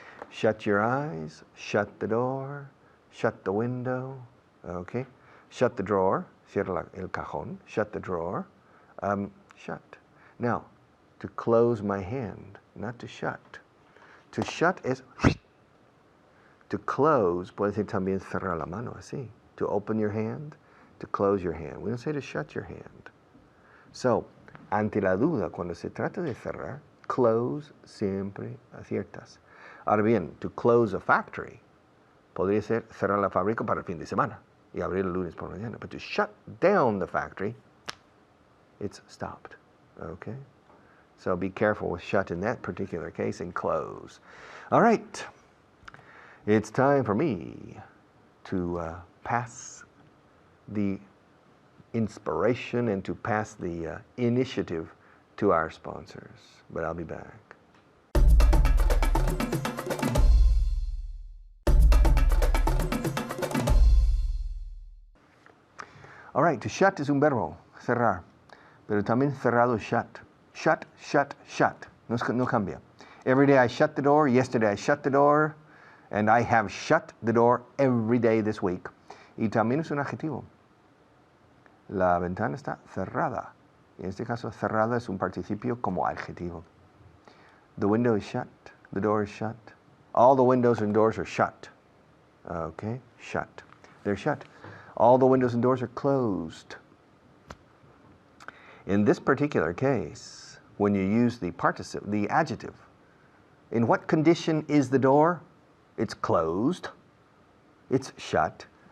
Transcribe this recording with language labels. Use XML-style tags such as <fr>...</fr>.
<en>Shut your eyes, shut the door, shut the window. Okay? Shut the drawer,</en> <es>cierra el cajón,</es> <en>shut the drawer, shut. Now, to close my hand, not to shut. To shut es... To close,</en> <es>puede ser también cerrar la mano, así.</es> <en>To open your hand, to close your hand. We don't say to shut your hand.</en> <es>So, ante la duda, cuando se trata de cerrar, close siempre aciertas. Ahora bien,</es> <en>to close a factory,</en> <es>podría ser cerrar la fábrica para el fin de semana y abrir el lunes por la mañana.</es> <en>But to shut down the factory, it's stopped. Okay? So be careful with shut in that particular case and close. All right. It's time for me to pass the inspiration and to pass the initiative to our sponsors. But I'll be back. All right, to shut is</en> <es>un verbo, cerrar. Pero también cerrado es shut. Shut, shut, shut. No cambia.</es> <en>Every day I shut the door. Yesterday I shut the door. And I have shut the door every day this week.</en> <es>Y también es un adjetivo. La ventana está cerrada. En este caso, cerrada es un participio como adjetivo.</es> <en>The window is shut. The door is shut. All the windows and doors are shut. Okay, shut. They're shut. All the windows and doors are closed. In this particular case, when you use the participle, the adjective, in what condition is the door? It's closed. It's shut.</en>